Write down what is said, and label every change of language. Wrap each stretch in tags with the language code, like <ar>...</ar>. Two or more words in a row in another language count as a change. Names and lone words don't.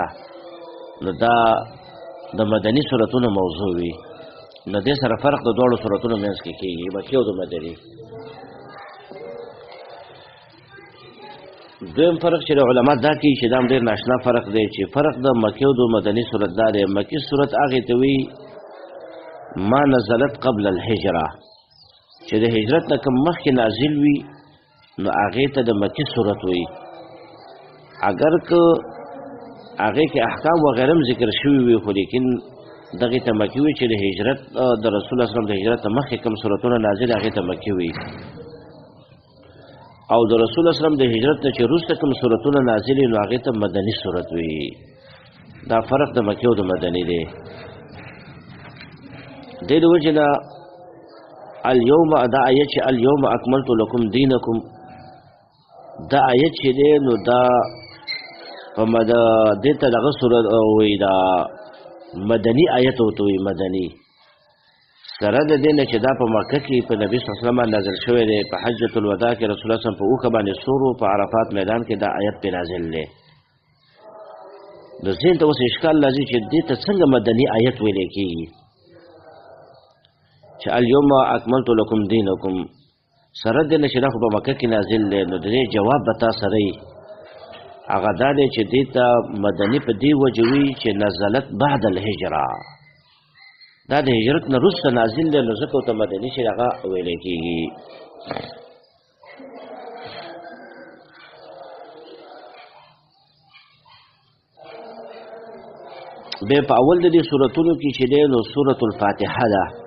<ps>نو دا د مدني سورتونو موضوع وي. نو دې سره فرق د دواړو سورتونو منځ کې کېږي، مکي او د مدني. دویم فرق چې د علما دا کوي چې دا هم ډېر ناشنا فرق دی چې فرق د مکي او د مدني سورت دا دی. مکي سورت هغې ته وي</ps> <ar>ما نزلت قبل الهجره،</ar> <ps>چې د هجرت نه کوم مخکې نازل وي نو هغې ته د مکي سورت وي. اگر که هغې کې احکام وغیره هم ذکر شوي وي خو لیکن دغې ته مکي وي چې د هجرت د رسول الله</ps> <ar>صلی الله علیه وسلم</ar> <ps>د هجرت نه مخکې کوم سورتونه نازل هغې ته مکي وي، او د رسول الله</ps> <ar>صلی الله علیه وسلم</ar> <ps>د هجرت نه چې وروسته کوم سورتونه نازل وي نو هغې ته مدني سورت وي. دا فرق د مکي او د مدني دی. دې د وجې نه اليوم دا آیت چې</ps> <ar>اليوم اکملت لکم دینکم</ar> <ps>دا آیت چې دی نو دا په دې ته دغه صورت وایي دا مدني آیت ورته وایي مدني. سره د دې نه چې دا په مکه کې په نبي</ps> <ar>صلی الله علیه وسلم</ar> <ps>نازل شوی دی، په حجة الوداع کې رسول الله</ps> <ar>صلی الله علیه وسلم</ar> <ps>په اوښه باندې سور و، په عرفات میدان کې دا آیت پې نازل دی. نو ذهن ته اوس اشکال راځي چې دې ته څنګه مدني آیت ویلی کېږي چې</ps> <ar>اليوم اکملت لکم دینکم.</ar> <ps>سره د دې نه چې دا خو په مکه کې نازل دی نو د دې جواب به تا سره وي هغه دا دی چې دې ته مدني په دې وجه وي چې</ps> <ar>نزلت بعد الهجره،</ar> <ps>دا د هجرت نه وروسته نازل دی نو ځکه ورته مدني چې هغه ویلی کېږي. بیا په اول د دې سورتونو کې چې دی نو سورة الفاتحه ده.</ps>